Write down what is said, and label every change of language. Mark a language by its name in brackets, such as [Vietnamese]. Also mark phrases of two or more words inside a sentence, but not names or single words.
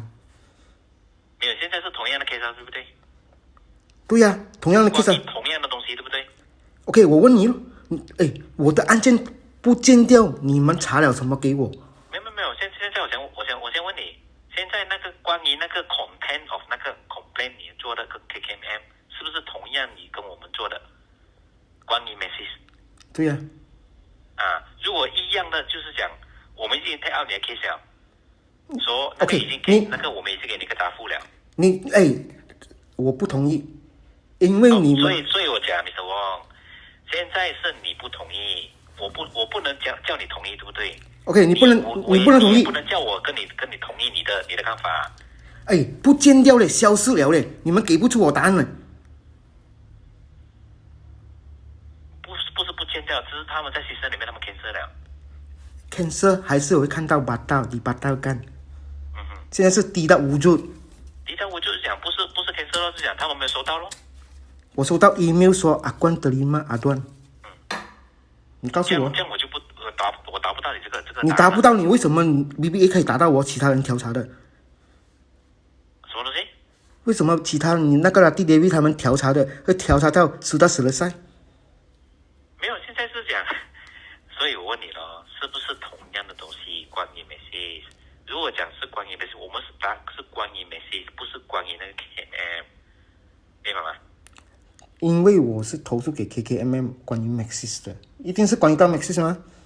[Chinese] 没有，现在是同样的 case 对不对？对呀，同样的 case。同样的东西对不对？OK， 我问你了。我的案件不见掉，你们查了什么给我？没有，现在我先问你，现在那个关于那个 [English] content of [Chinese] 那个 complaint 你做的 KKMM 是不是同样你跟我们做的？关于 message。对呀。如果一样的，就是讲我们已经 take out 你的 case 了，说那个已经给那个我们已经给你个答复了。我不同意，因为你们所以我讲 Mr. Wong。现在是你不同意，我不能叫你同意，对不对？ OK， 你不能同意，不能叫我跟你同意你的看法。哎，不见掉了，消失了嘞，你们给不出我答案了。不是不见掉，只是他们在system里面他们 cancel 了。 cancel 还是我会看到 [Malay] di batal kan。 [Chinese] 现在是 [Malay] tidak wujud。 tidak wujud [Chinese] 就是讲不是 cancel 咯，是讲他们没有收到咯。我收到 email 说 [Malay] aduan terima aduan。 [Chinese] 你告诉我。这样我就不我达不到你这个。你达不到，你为什么 BBA 可以达到我其他人调查的？什么东西？为什么其他你那个弟 David 他们调查的会调查到 [Malay] sudah selesai？ [Chinese] 没有，现在是讲，所以我问你了，是不是同样的东西关于 message？如果讲是关于 message， 我们是关于 message， 不是关于那个 KKM， 明白吗？因为我是投诉给 KKMM 关于 Maxis 的，一定是关于到 Maxis 吗？